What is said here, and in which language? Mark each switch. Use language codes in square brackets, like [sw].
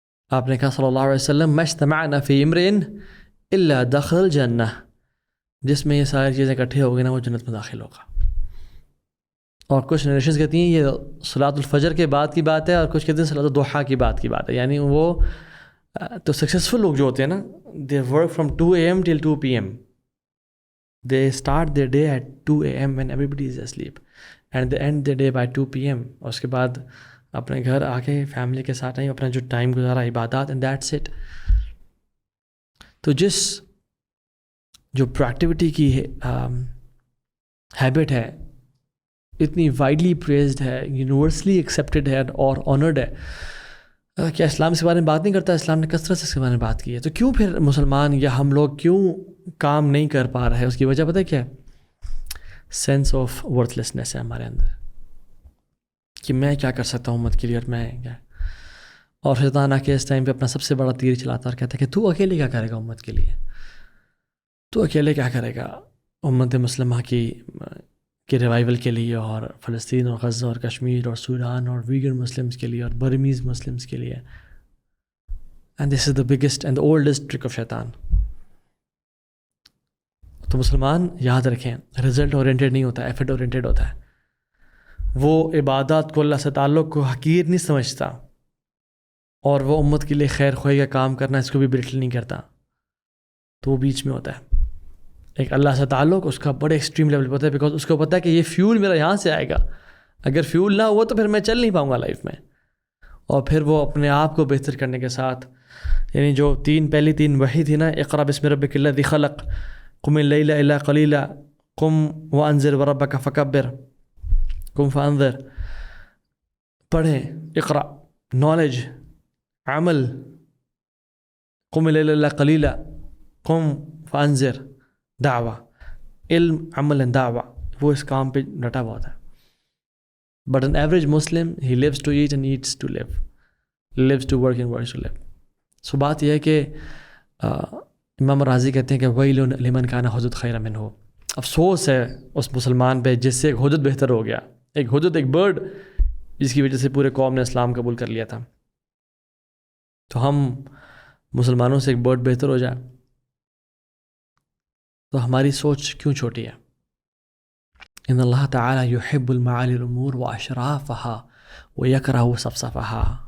[ur] آپ نے کہا صلی اللہ علیہ وسلم [ar] ما اجتمعنا فی امرئ الا دخل الجنہ، [ur] جس میں یہ ساری چیزیں اکٹھے ہو گئی نا وہ جنت میں داخل ہوگا. اور کچھ نریشنز کہتی ہیں یہ صلاۃ الفجر کے بعد کی بات ہے، اور کچھ کہتے ہیں صلاۃ الضحیٰ کی بات کی بات ہے. یعنی وہ تو سکسیزفل لوگ جو ہوتے ہیں نا، [en] They work from 2 AM till 2 PM. They start their day at 2 AM when everybody is asleep and they end their day by 2 PM. [ur] اور اس کے بعد اپنے گھر آ کے فیملی کے ساتھ اپنا جو ٹائم گزارا عبادات، [en] And that's it. [ur] تو جو پروڈکٹیوٹی کی ہیبٹ ہے اتنی وائڈلی پریزڈ ہے، یونیورسلی ایکسیپٹیڈ ہے اور آنرڈ ہے. کیا اسلام اس کے بارے میں بات نہیں کرتا؟ اسلام نے کثرت سے اس کے بارے میں بات کی ہے. تو کیوں پھر مسلمان یا ہم لوگ کیوں کام نہیں کر پا رہے؟ اس کی وجہ پتہ ہے کیا ہے؟ سینس آف ورتھ لیسنس ہے ہمارے اندر کہ میں کیا کر سکتا ہوں امت کے لیے، اور میں کیا. اور شیطان آ کے اس ٹائم پہ اپنا سب سے بڑا تیر چلاتا اور کہتا ہے کہ تو اکیلے کیا کرے گا امت کے لیے، تو اکیلے کیا کرے گا امت مسلمہ کی ریوائول کے لیے، اور فلسطین اور غزہ اور کشمیر اور سوڈان اور ویگن مسلمس کے لیے اور برمیز مسلمس کے لیے. [en] And this is the biggest and oldest trick of شیطان. [ur] تو مسلمان یاد رکھیں رزلٹ اورینٹیڈ نہیں ہوتا، ایفرٹ اورینٹیڈ ہوتا ہے. وہ عبادات کو، اللہ سے تعلق کو حقیر نہیں سمجھتا، اور وہ امت کے لیے خیر خواہی کا کام کرنا اس کو بھی بلٹل نہیں کرتا. تو وہ بیچ میں ہوتا ہے. ایک اللہ سے تعلق اس کا بڑے ایکسٹریم لیول پہ ہوتا ہے، بیکاز اس کو پتہ ہے کہ یہ فیول میرا یہاں سے آئے گا، اگر فیول نہ ہوا تو پھر میں چل نہیں پاؤں گا لائف میں. اور پھر وہ اپنے آپ کو بہتر کرنے کے ساتھ، یعنی جو پہلی تین وحی تھی نا، [ar] اقرا بسم ربک الذی خلق، قم اللیل الا قلیلا، قم وانذر وربک فکبر، قم فانذر، [ur] پڑھیں، اقرا نالج، عمل، قم اللیل الا قلیلا، قم فانذر دعوہ، علم، عمل، دعوہ، وہ اس کام پہ ڈٹا ہوا تھا. [en] But an average Muslim, he lives to eat and eats to live, lives to work and works to live. [ur] So بات یہ ہے کہ امام راضی کہتے ہیں کہ [ar] وَيْلٌ لِمَنْ كَانَ حُدُد خَيْرًا مِنْهُ، [ur] افسوس ہے اس مسلمان پہ جس سے ایک حدود بہتر ہو گیا. ایک حدود، ایک برڈ جس کی وجہ سے پورے قوم نے اسلام قبول کر لیا تھا. تو ہم مسلمانوں سے ایک برڈ بہتر ہو جائے تو ہماری سوچ کیوں چھوٹی ہے؟ [ar] ان اللہ تعالی یحب المعالی الامور واشرافها ویکرہ صفصفها.